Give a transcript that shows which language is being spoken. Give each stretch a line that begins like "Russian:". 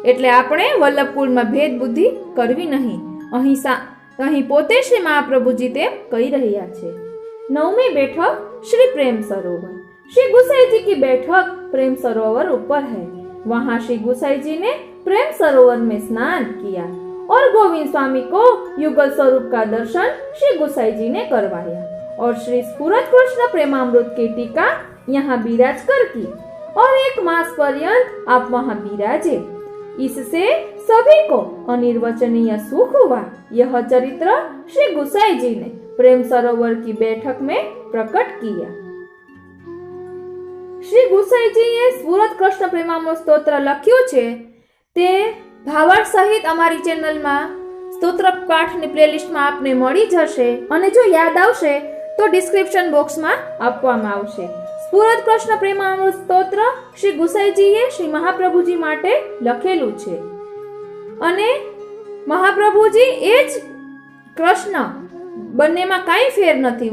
Gujarati: એટલે આપણે વલ્લભકુળમાં ભેદ બુદ્ધિ કરવી નહીં। અહીં પોતે શ્રી મહાપ્રભુજી તેમ કહી રહ્યા છે। નવમી બેઠક
Hindi: श्री प्रेम सरोवर। श्री गुसाई जी की बैठक प्रेम सरोवर ऊपर है। वहाँ श्री गुसाई जी ने प्रेम सरोवर में स्नान किया और गोविंद स्वामी को युगल स्वरूप का दर्शन श्री गुसाई जी ने करवाया और श्री स्फुरत कृष्ण प्रेमामृत की टीका यहाँ बिराज कर की और 1 मास पर्यंत आप वहाँ बिराजे। इससे सभी को अनिर्वचनीय सुख हुआ। यह चरित्र श्री गुसाई जी ने प्रेम सरोवर की बैठक में प्रकट किया। श्री गुसाई जी ये स्फुरत कृष्ण प्रेमामृत स्तोत्र
Gujarati: लख्યું છે તે ભાવાર્થ સહિત અમારી ચેનલમાં સ્તોત્ર પાઠની પ્લેલિસ્ટમાં આપને મળી જશે અને જો યાદ આવશે તો ડિસ્ક્રિપ્શન બોક્સમાં આપવામાં આવશે। સ્ફુરત કૃષ્ણ પ્રેમામૃત સ્તોત્ર શ્રી ગુસાઈજીએ શ્રી મહાપ્રભુજી માટે લખેલું છે અને મહાપ્રભુજી એ જ કૃષ્ણ, બંનેમાં કાંઈ ફેર નથી।